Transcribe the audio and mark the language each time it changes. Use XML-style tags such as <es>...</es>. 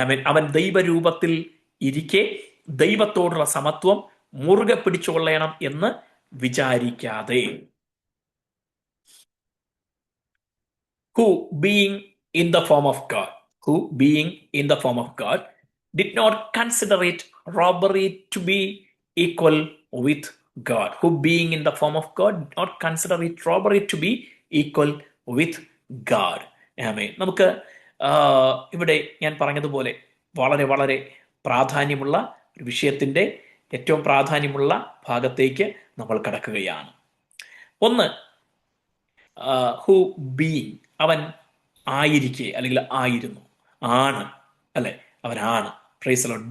<ml>അവൻ ദൈവരൂപത്തിൽ ഇരിക്കെ ദൈവത്തോടുള്ള സമത്വം മുറുകെ പിടിച്ചുകൊള്ളണം എന്ന് വിചാരിക്കാതെ.</ml> <en>who being in the form of God, who being in the form of God, did not consider it robbery to be equal with God. Who being in the form of God did not consider it robbery to be equal with God.</en> <ml>ആമേൻ. നമുക്ക് ഇവിടെ ഞാൻ പറഞ്ഞതുപോലെ വളരെ വളരെ പ്രാധാന്യമുള്ള ഒരു വിഷയത്തിന്റെ ഏറ്റവും പ്രാധാന്യമുള്ള ഭാഗത്തേക്ക് നമ്മൾ കടക്കുകയാണ്. ഒന്ന്,</ml> <en>who being,</en> <ml>അവൻ ആയിരിക്കെ അല്ലെങ്കിൽ ആയിരുന്നു, ആണ്, അല്ലെ, അവനാണ്.</ml> <en>Praise Lord.</en>